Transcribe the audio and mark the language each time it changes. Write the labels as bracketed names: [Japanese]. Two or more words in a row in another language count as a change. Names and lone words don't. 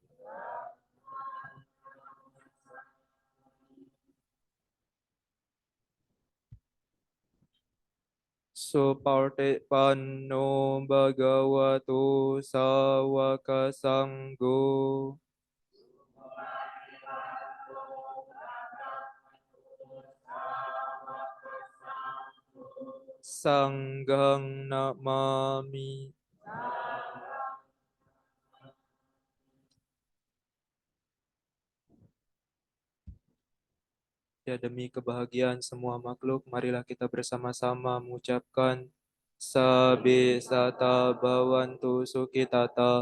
[Pali] Supartipanno Bhagavato Sawaka Sangho. Sanghang namami. [Indonesian] Ya, demi kebahagiaan semua makhluk, marilah kita bersama-sama mengucapkan [Pali] Sabe Sata Bhavantu Sukhitata.